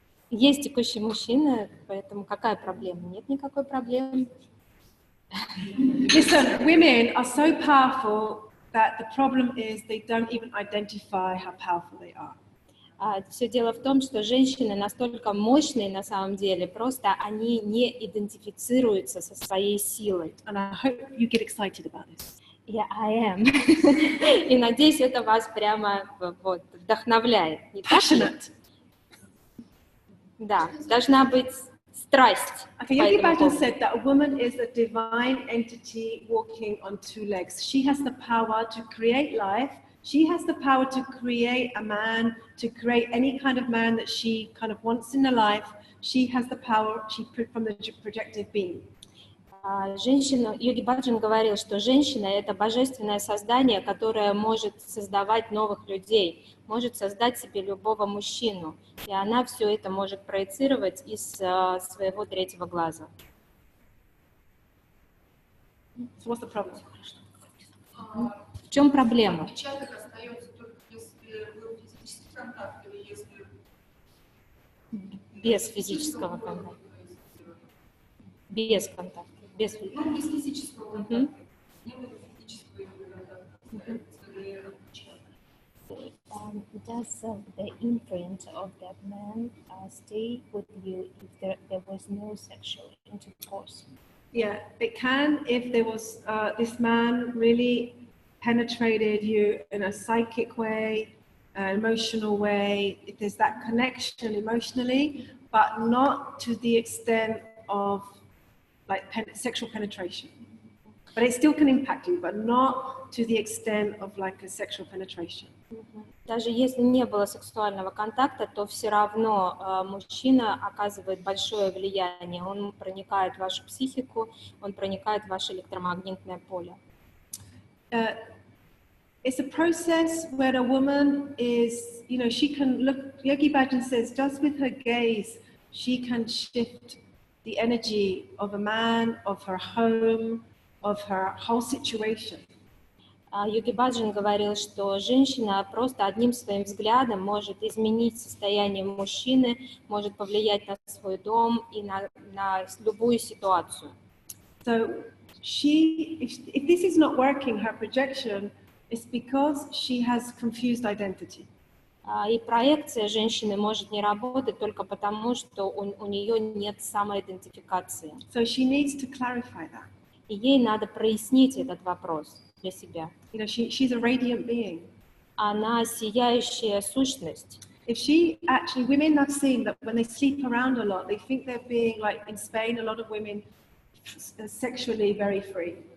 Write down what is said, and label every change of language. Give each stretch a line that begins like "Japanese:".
Russian: Есть текущий мужчина, поэтому какая проблема? Нет никакой проблемы.
English: Listen, women are so powerful that the problem is they don't even identify how powerful they are.
Russian: Все дело в том, что женщины настолько мощные на самом деле, просто они не идентифицируются со своей силой.
English: And I hope you get excited about this. Yeah, I am.
Russian: И надеюсь, это вас прямо вот, вдохновляет. Не так ли?
English: Passionate.
Russian: Да, должна быть страсть.
English: Okay, Yogi Bhajan said that a woman is a divine entity walking on two legs. She has the power to create life. She has the power to create a man, to create any kind of man that she kind of wants in her life. She has the power from the projective being.
Russian: Женщина, Йоги Баджан говорил, что женщина – это божественное создание, которое может создавать новых людей, может создать себе любого мужчину, и она все это может проецировать из своего третьего глаза.
English: So what's the problem?
Russian: В чем проблема? Отпечаток остается только если был физический контакт или если... Без физического контакта. Без контакта. Без физического контакта. Не было физического контакта.
English: Does the imprint of that man stay with you if there was no sexual intercourse? Yeah, it can if there was this man really penetrated you in a psychic way, an emotional way, if there's that connection emotionally, but not to the extent of like sexual penetration. But it still can impact you, but not to the extent of like a sexual penetration.
Russian: Даже если не было сексуального контакта, то все равно мужчина оказывает большое влияние. Он проникает в вашу психику, он проникает в ваше электромагнитное поле.
English: It's a process where a woman is, you know, she can look, Yogi Bhajan says, just with her gaze, she can shift the energy of a man, of her home, of her whole situation.
Russian: Йоги Баджан говорил, что женщина просто одним своим взглядом может изменить состояние мужчины, может повлиять на свой дом и на любую ситуацию.
English: So if this is not working, her projection, it's because she has confused identity.
Russian: И проекция женщины может не работать только потому, что у нее нет самоидентификации.
English: So she needs to clarify that.
Russian: И ей надо прояснить этот вопрос для себя.
English: You know, she's a radiant being.
Russian: Она сияющая сущность.
English: If she actually, women I've seen that when they sleep around a lot, they think they're being, like in Spain, a lot of women sexually very free.